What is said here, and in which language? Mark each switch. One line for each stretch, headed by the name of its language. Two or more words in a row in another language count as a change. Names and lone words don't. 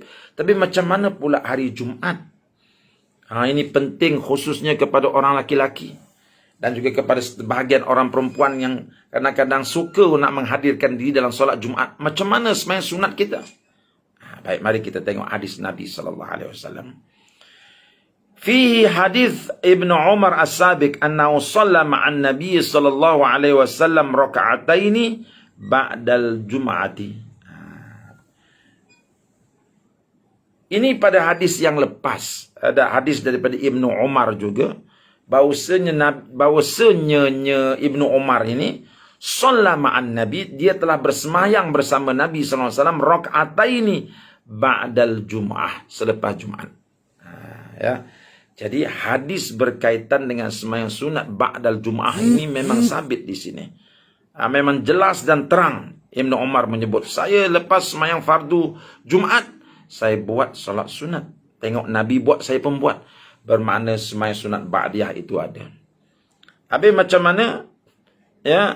Malay: Tapi macam mana pula hari Jumaat? Ini penting khususnya kepada orang laki-laki dan juga kepada sebahagian orang perempuan yang kadang-kadang suka nak menghadirkan diri dalam solat Jumaat. Macam mana sembahyang sunat kita? Baik, mari kita tengok hadis Nabi SAW.
Arabic: فيه حديث ابن عمر السابق أنه صلى مع النبي صلى الله عليه وسلم ركعتين بعد الجمعة.
Malay: Ini pada hadis yang lepas. Ada hadis daripada Ibnu Umar juga, bahwasanya Ibnu Umar ini
Arabic: صلى مع النبي,
Malay: dia telah bersemayang bersama Nabi
Arabic: صلى الله عليه وسلم ركعتين بعد الجمعة,
Malay: selepas Jumaat. Ya. Jadi hadis berkaitan dengan sembahyang sunat
Arabic: بعد الجمعة
Malay: ini memang sabit di sini. Memang jelas dan terang. Ibnu Umar menyebut, saya lepas sembahyang fardu Jumaat, saya buat solat sunat. Tengok Nabi buat, saya pun buat. Bermakna sembahyang sunat ba'diyah itu ada. Habis macam mana?